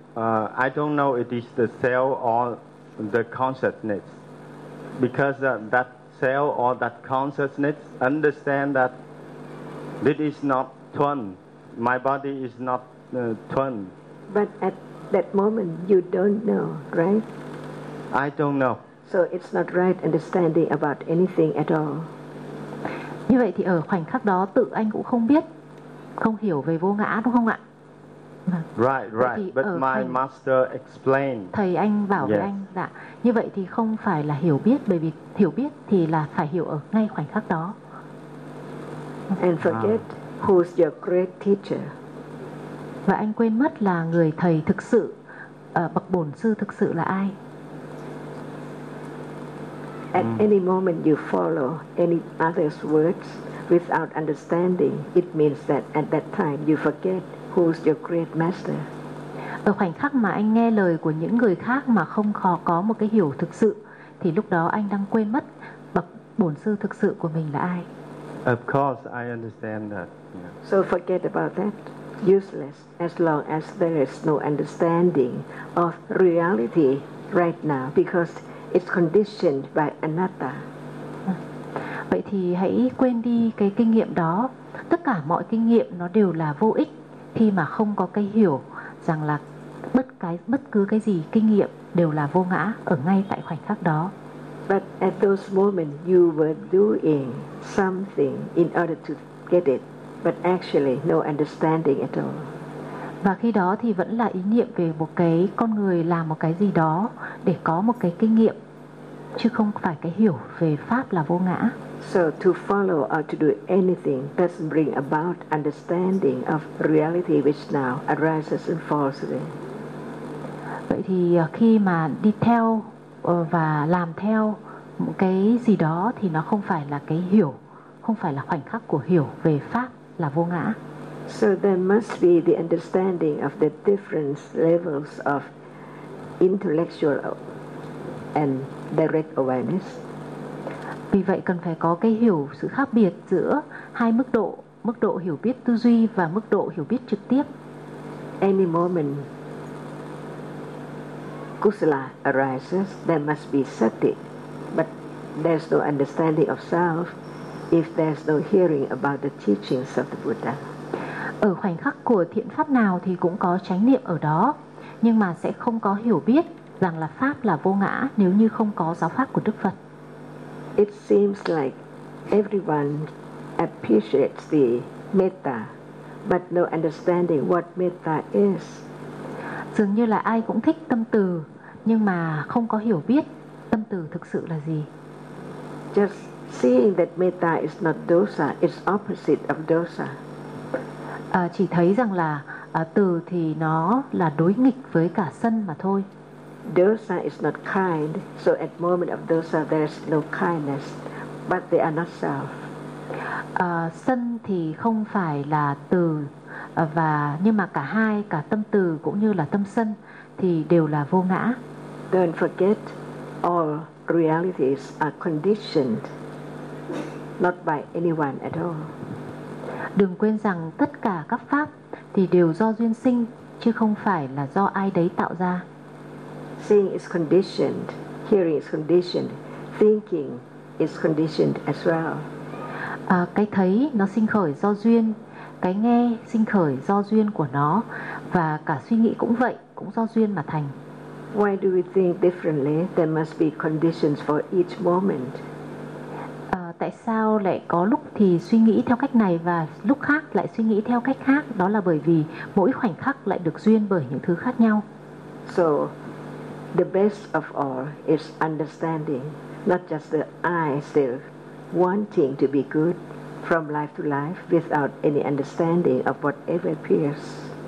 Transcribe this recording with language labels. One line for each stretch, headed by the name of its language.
English: I don't know it is the cell or the consciousness, because that cell or that consciousness understand that it is not twin. My body is not twin. But at that moment, you don't know, right? I don't know. So it's not right understanding about anything at all.
Vietnamese: Như vậy thì ở khoảnh khắc đó tự anh cũng không biết, không hiểu về vô ngã đúng không ạ?
English: Right. But my master explained.
Vietnamese: Thầy anh bảo với anh, dạ. Như vậy thì không phải là hiểu biết, bởi vì hiểu biết thì là phải hiểu ở ngay khoảnh khắc đó.
English: And forget who's your great teacher.
Vietnamese: Và anh quên mất là người thầy thực sự, bậc bổn sư thực sự là ai.
English: At any moment you follow any other's words without understanding, it means that at that time you forget who's your great master.
Vietnamese: Ở khoảnh khắc mà anh nghe lời của những người khác mà không có một cái hiểu thực sự, thì lúc đó anh đang quên mất bậc bổn sư thực sự của mình là ai.
English: Of course, I understand that. Yeah. So forget about that. Useless, as long as there is no understanding of reality right now, because it's conditioned by anatta.
Vietnamese: Vậy thì hãy quên đi cái kinh nghiệm đó. Tất cả mọi kinh nghiệm nó đều là vô ích khi mà không có cái hiểu rằng là bất cứ cái gì kinh nghiệm đều là vô ngã ở ngay tại khoảnh khắc đó.
English: But at those moments you were doing something in order to get it, but actually no understanding at all.
Vietnamese: Và khi đó thì vẫn là ý niệm về một cái con người làm một cái gì đó để có một cái kinh nghiệm, chứ không phải cái hiểu về pháp là vô ngã.
English: So to follow or to do anything doesn't bring about understanding of reality which now arises and falls away.
Vietnamese: Vậy thì khi mà đi theo và làm theo một cái gì đó thì nó không phải là cái hiểu, không phải là khoảnh khắc của hiểu về pháp là vô ngã.
English: So there must be the understanding of the different levels of intellectual and direct awareness.
Vietnamese: Vì vậy cần phải có cái hiểu sự khác biệt giữa hai mức độ hiểu biết tư duy và mức độ hiểu biết trực tiếp.
English: Any moment kusala arises, there must be sati, but there's no understanding of self if there's no hearing about the teachings of the Buddha.
Vietnamese: Ở khoảnh khắc của thiện pháp nào thì cũng có chánh niệm ở đó, nhưng mà sẽ không có hiểu biết rằng là pháp là vô ngã nếu như không có giáo pháp của Đức Phật.
English: It seems like everyone appreciates the metta, but no understanding what metta is.
Vietnamese: Dường như là ai cũng thích tâm từ, nhưng mà không có hiểu biết tâm từ thực sự là gì.
English: Just seeing that metta is not dosa, it's opposite of dosa.
Vietnamese: Chỉ thấy rằng là từ thì nó là đối nghịch với cả sân mà thôi.
English: Dosa is not kind, so at moment of dosa there's no kindness, but they are not self.
Vietnamese: Sân thì không phải là từ, và nhưng mà cả hai, cả tâm từ cũng như là tâm sân thì đều là vô ngã.
English: Don't forget, all realities are conditioned, not by anyone at all.
Vietnamese: Đừng quên rằng tất cả các pháp thì đều do duyên sinh, chứ không phải là do ai đấy tạo ra.
English: Seeing is conditioned, hearing is conditioned, thinking is conditioned as well.
Vietnamese: Cái thấy nó sinh khởi do duyên, cái nghe sinh khởi do duyên của nó, và cả suy nghĩ cũng vậy, cũng do duyên mà thành.
English: Why do we think differently? There must be conditions for each moment.
Vietnamese: Tại sao lại có lúc thì suy nghĩ theo cách này và lúc khác lại suy nghĩ theo cách khác? Đó là bởi vì mỗi khoảnh khắc lại được duyên bởi những thứ khác nhau.
English: So the best of all is understanding, not just the I self wanting to be good from life to life without any understanding of whatever appears.